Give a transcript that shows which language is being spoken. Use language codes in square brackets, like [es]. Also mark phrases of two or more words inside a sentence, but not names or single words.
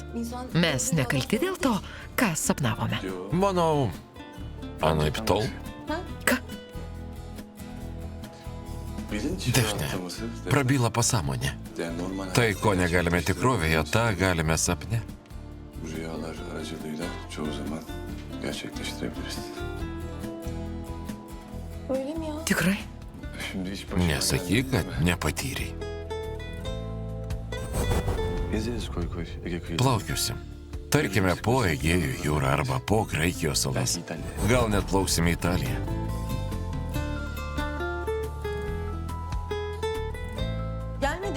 [tr] insan... [lt] Mes nekalti dėl to, ką sapnavome. Manau, anaiptol. Ką? Dažnai prabyla pasąmonė. Tai, ko negalime tikrovėje, tą galime sapne. [tr] Bu rüyalar aracılığıyla çoğu zaman gerçekleştirebiliriz. Öyle mi ya? [lt] Tikrai? [tr] Şimdi hiç başıma [lt] Nesakyk, kad nepatyrei. [tr] Gezeriz koy koy Ege kıyısı. [lt] Plaukiusim. Tarkime, po Egėjų jūrą arba po Graikijos salas. Gal net plauksim į Italiją. [tr] Gelmedi.